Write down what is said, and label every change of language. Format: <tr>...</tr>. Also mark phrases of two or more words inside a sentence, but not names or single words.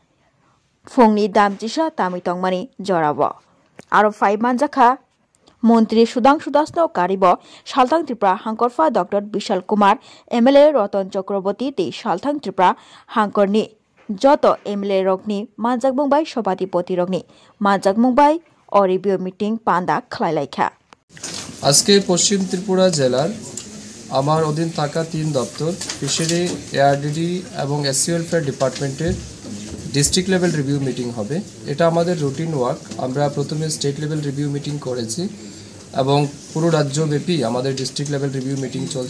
<brx>फुंनि दामजिसा तामितंमानि जराव आरो फाइ मानजाखा मन्त्री सुदांशु दासनो कारिब सालथां त्रिपुरा हांकरफा डॉक्टर विशाल कुमार एमएलए रतन चक्रवर्ती तै सालथां त्रिपुरा हांकरनि जत एमएलए रगनि मानजाक मुंबाय सभाधिपति रगनि मानजाक मुंबाय अ</brx> <en>review meeting</en> <brx>पांडा ख्लायलायखा</brx> <bn>আজকে পশ্চিম ত্রিপুরা জেলার আমার অধীন থাকা 3 দপ্তর ফিশারি এআরডিডি এবং</bn> <en>SC welfare department's district level review meeting</en> <bn>হবে। এটা আমাদের</bn> <en>routine work.</en> <bn>আমরা প্রথমে</bn> <en>state level review meeting</en> <bn>করেছি এবং পুরো রাজ্যব্যাপী আমাদের</bn> <en>district level review meeting</en> <bn>চলছে।</bn>